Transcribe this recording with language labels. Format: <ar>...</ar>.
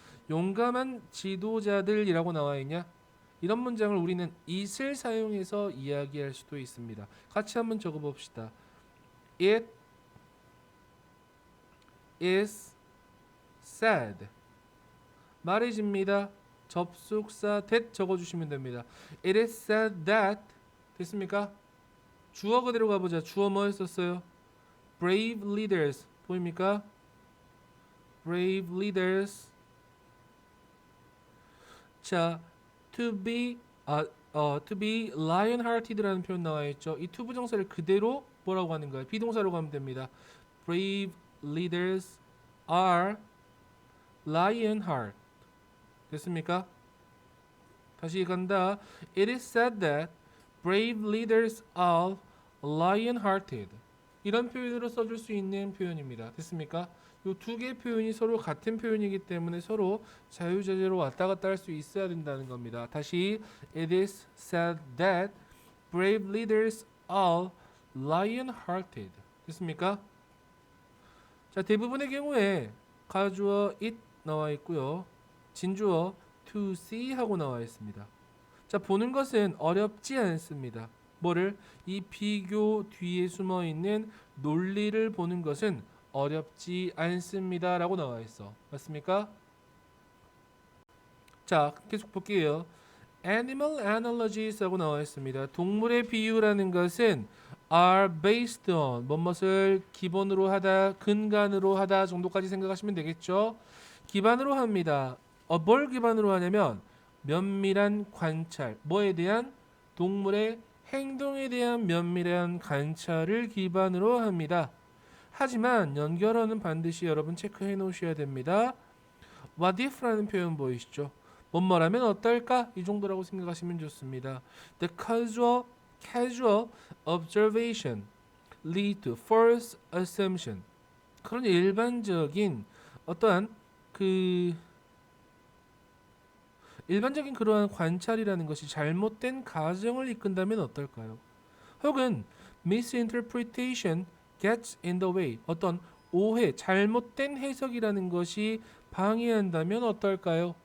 <ko>용감한 지도자들이라고 나와 있냐? 이런 문장을 우리는 it을 사용해서 이야기할 수도 있습니다. 같이 한번 적어봅시다.</ko> <en>It is said.</en> <ko>말해집니다. 접속사 that 적어주시면 됩니다.</ko> <en>It is said that</en> <ko>됐습니까? 주어 그대로 가보자. 주어 뭐 했었어요?</ko> <en>Brave leaders</en> <ko>보입니까?</ko> <en>Brave leaders. 자, to be to be lion-hearted</en> <ko>라는 표현 나와 있죠. 이 to 부정사를 그대로 뭐라고 하는 거예요? 비동사로 가면 됩니다.</ko> <en>Brave leaders are lion-heart.</en> <ko>됐습니까? 다시 간다.</ko> <en>It is said that brave leaders are lion-hearted.</en> <ko>이런 표현으로 써줄 수 있는 표현입니다. 됐습니까? 이 두 개의 표현이 서로 같은 표현이기 때문에 서로 자유자재로 왔다 갔다 할 수 있어야 된다는 겁니다. 다시</ko> <en>It is said that brave leaders are lion-hearted.</en> <ko>됐습니까? 자, 대부분의 경우에 가주어 it 나와 있고요. 진주어 to see 하고 나와 있습니다. 자, 보는 것은 어렵지 않습니다. 뭐를? 이 비교 뒤에 숨어 있는 논리를 보는 것은 어렵지 않습니다. 라고 나와 있어. 맞습니까? 자, 계속 볼게요.</ko> <en>Animal analogies</en> <ko>하고 나와 있습니다. 동물의 비유라는 것은</ko> <en>are based on</en> <ko>무엇을 기본으로 하다, 근간으로 하다 정도까지 생각하시면 되겠죠. 기반으로 합니다. 뭘 기반으로 하냐면 면밀한 관찰, 뭐에 대한? 동물의 행동에 대한 면밀한 관찰을 기반으로 합니다. 하지만 연결어는 반드시 여러분 체크해 놓으셔야 됩니다. What if라는 표현 보이시죠? 뭐뭐라면 어떨까? 이 정도라고 생각하시면 좋습니다.</ko> <en>The casual observation lead to false assumption.</en> <ko>그런 일반적인 어떠한 일반적인 그러한 관찰이라는 것이 잘못된 가정을 이끈다면 어떨까요? 혹은</ko> <en>misinterpretation gets in the way.</en> <ko>어떤 오해, 잘못된 해석이라는 것이 방해한다면 어떨까요?</ko>